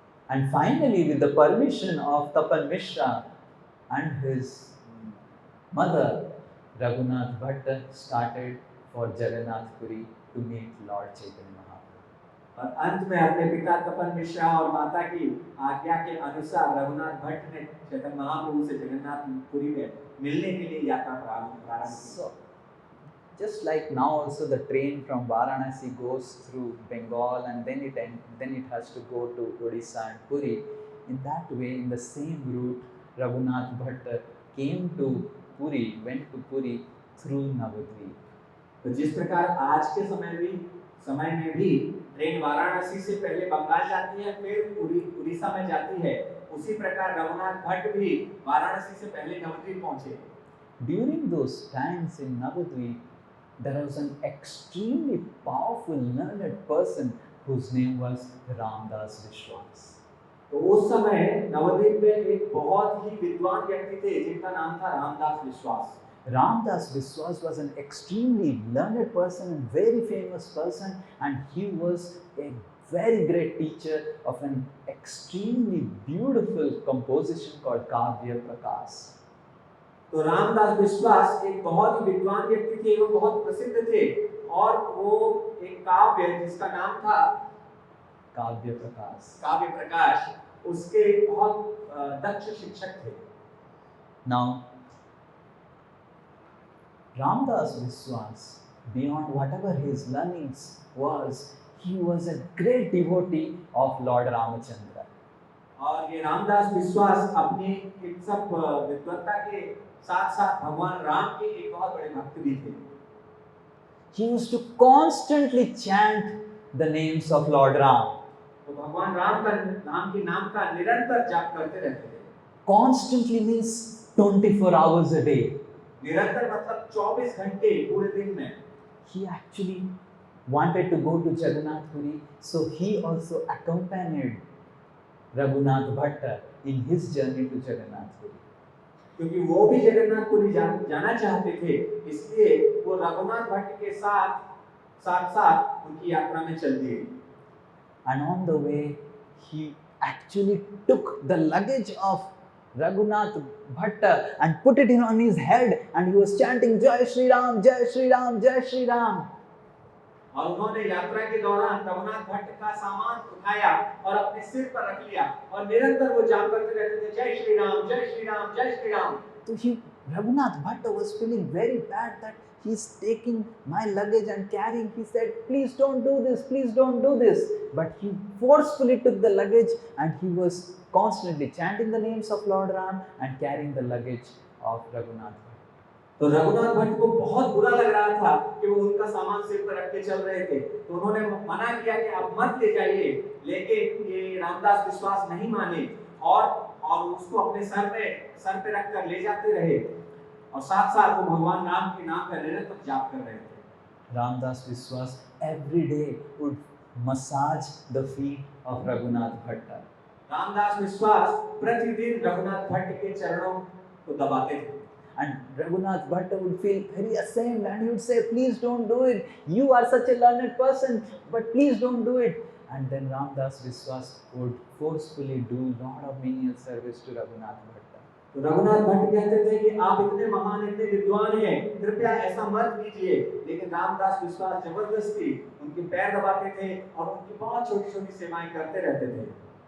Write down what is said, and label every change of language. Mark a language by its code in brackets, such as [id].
[en] And finally, with the permission of Tapan Mishra and his mother, Raghunath Bhatta started for Jagannath Puri to meet Lord Chaitanya Mahaprabhu. [hi] और अंत में अपने पिता तपन मिश्रा और माता की आज्ञा के अनुसार रघुनाथ भट्ट ने चैतन्य महाप्रभु से जगन्नाथपुरी में मिलने के लिए यात्रा प्रारंभ की। [en] So, just like now also the train from Varanasi goes through Bengal and then it has to go to Odisha and Puri. In that way, in the same route, Raghunath Bhatta came to Puri, went to Puri through Navadvip. [hi] तो जिस प्रकार आज के समय में भी train Varanasi से पहले बंगाल जाती है फिर उड़ीसा में जाती है, उसी प्रकार रघुनाथ भट्ट भी वाराणसी से पहले नवद्वीप पहुंचे। [en] During those times in Navadvip, there was an extremely powerful learned person whose name was Ramdas Vishwas. [hi] तो उस समय नवद्वीप में एक बहुत ही विद्वान व्यक्ति थे जिनका नाम था रामदास विश्वास। [en] Ramdas Vishwas was an extremely learned person and very famous person, and he was a very great teacher of an extremely beautiful composition called Kavya Prakash. [hi] तो रामदास विश्वास एक बहुत ही विद्वान व्यक्ति थे, वो बहुत प्रसिद्ध थे और वो एक काव्य जिसका नाम था काव्य प्रकाश, उसके बहुत दक्ष शिक्षक थे। [en] Now, Ramdas Vishwas, beyond whatever his learnings was, he was a great devotee of Lord Ramachandra. [hi] और ये रामदास विश्वास अपनी इन सब विद्वत्ता के साथ साथ भगवान राम के एक बहुत बड़े भक्त भी थे। [en] He used to constantly chant the names of Lord Ram. [hi] तो भगवान राम के नाम का निरंतर जाप करते रहते थे। [en] Constantly means 24 hours a day. [hi] निरंतर मतलब 24 घंटे पूरे दिन में। [en] He actually wanted to go to Jagannath Puri, so he also accompanied Raghunath Bhatta in his journey to Jagannath Puri. [hi] क्योंकि वो भी जगन्नाथपुरी जाना चाहते थे, इसलिए वो रघुनाथ भट्ट के साथ उनकी यात्रा में चल दिए। [en] And on the way, he actually took the luggage of Raghunath Bhatta and put it on his head, and he was chanting Jai Shri Ram, Jai Shri Ram, Jai Shri Ram. [hi] और उन्होंने यात्रा के दौरान रघुनाथ भट्ट का सामान उठाया और अपने सिर पर रख लिया और निरंतर वो जाप करते रहते थे जय श्री राम, जय श्री राम, जय Shri Ram. [en] So Raghunath Bhatta was feeling very bad that he's taking my luggage and carrying. He said, please don't do this, please don't do this. But he forcefully took the luggage and he was constantly chanting the names of Lord Ram and carrying the luggage of Raghunath Bhatta. [hi] तो रघुनाथ भट्ट को बहुत बुरा लग रहा था कि वो उनका सामान सिर पर रख के चल रहे थे, तो उन्होंने मना किया कि आप मत ले जाइए, लेकिन ये रामदास विश्वास नहीं माने और उसको अपने सर पे रख कर ले जाते रहे और साथ साथ वो भगवान राम के नाम का निरंतर जाप कर रहे थे। [en] Ramdas Vishwas every day would massage the feet of Raghunath Bhatta. [hi] Ramdas विश्वास प्रतिदिन रघुनाथ भट्ट के चरणों को दबाते थे। [en] And Raghunath Bhatta would feel very ashamed and he would say, please don't do it. You are such a learned person, but please don't do it. And then Ramdas Vishwas would forcefully do lot of menial service to Raghunath Bhatta. [hi] तो रघुनाथ भट्ट कहते थे कि आप इतने महान, इतने विद्वान हैं, कृपया ऐसा मत कीजिए, लेकिन रामदास विश्वास जबरदस्ती उनके पैर दबाते थे और उनकी बहुत छोटी-छोटी सेवाएं करते रहते थे।